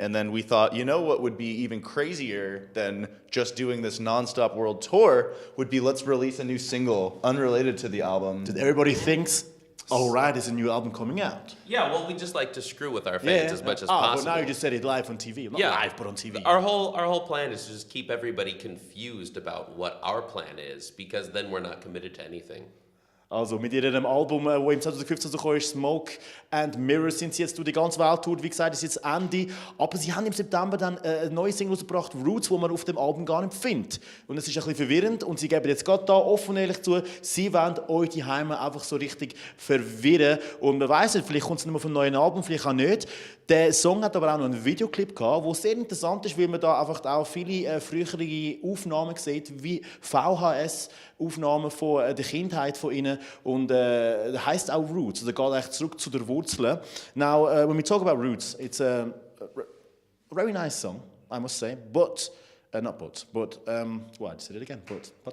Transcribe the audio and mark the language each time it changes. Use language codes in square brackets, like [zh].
[en] And then we thought, you know what would be even crazier than just doing this nonstop world tour would be, let's release a new single unrelated to the album. That everybody thinks, all right, there's a new album coming out. Yeah, well, we just like to screw with our fans as much as possible. But now you just said it live on TV. Not live, but on TV. Our whole plan is to just keep everybody confused about what our plan is, because then we're not committed to anything. [de] Also mit ihrem Album, das im 2015 so ist, Smoke and Mirrors, sind sie jetzt durch die ganze Welt tour. Wie gesagt, ist jetzt Ende. Aber sie haben im September dann eine neue Single rausgebracht, Roots, wo man auf dem Album gar nicht findet. Und es ist ein bisschen verwirrend. Und sie geben jetzt gerade da offen und ehrlich zu, sie wollen euch die Heime einfach so richtig verwirren. Und man weiss nicht, vielleicht kommt es nicht mehr vom neuen Album, vielleicht auch nicht. Der Song hat aber auch noch einen Videoclip gehabt, der sehr interessant ist, weil man da einfach auch viele frühere Aufnahmen sieht, wie VHS-Aufnahmen von der Kindheit von ihnen. Und heißt auch Roots, also geht eigentlich zurück zu der Wurzeln. [en] Now, when we talk about Roots, it's a very nice song, I must say, but why, I said it again, but.